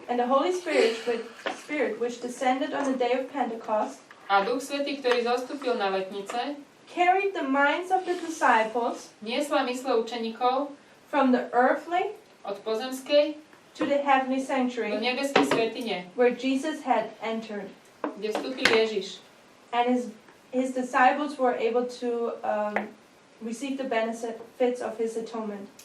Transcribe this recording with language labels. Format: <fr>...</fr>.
<en>And the Holy Spirit, which descended on the day of Pentecost,</en> <sk>A Duch Svätý, ktorý zostúpil na letnice,</sk> <en>carried the minds of the disciples</en> <sk>niesla mysle učeníkov</sk> <en>from the earthly</en> <sk>od pozemskej</sk> <en>to the heavenly</en> <sk>do</sk> <en>sanctuary</en> <sk>nebeskej svätyne,</sk> <en>where Jesus had entered.</en> <sk>kde vstúpil Ježiš.</sk> <en>And his disciples were able to receive the benefits of his atonement.</en>